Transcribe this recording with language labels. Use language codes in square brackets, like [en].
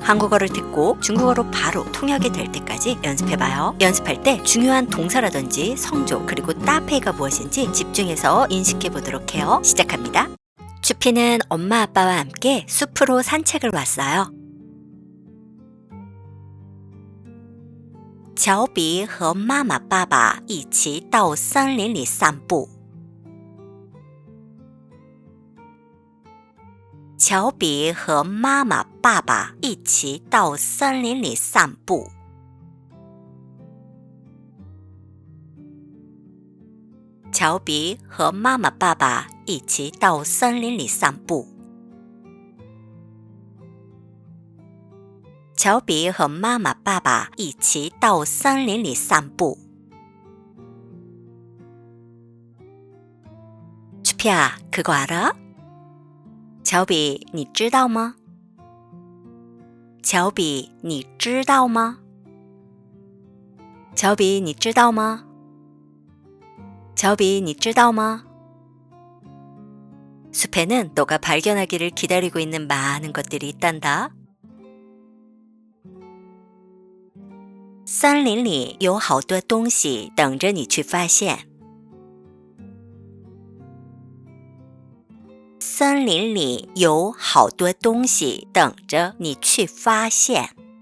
[ko] 한국어를 듣고 중국어로 바로 통역이 될 때까지 연습해봐요. 연습할 때 중요한 동사라든지 성조 그리고 따페이가 무엇인지 집중해서 인식해보도록 해요. 시작합니다. 추피는 엄마 아빠와 함께 숲으로 산책을 왔어요. [zh] 乔比和妈妈爸爸一起到森林里散步。乔比和妈妈爸爸一起到森林里散步。乔比和妈妈爸爸一起到森林里散步。乔比和妈妈爸爸一起到森林里散步。 [ko] 추피야, 그거 알아? [zh] 乔比，你知道吗？乔比，你知道吗？乔比，你知道吗？乔比，你知道吗？ [ko] 숲에는 너가 발견하기를 기다리고 있는 많은 것들이 있단다. [zh] 森林里有好多东西等着你去发现。森林里有好多东西等着你去发现。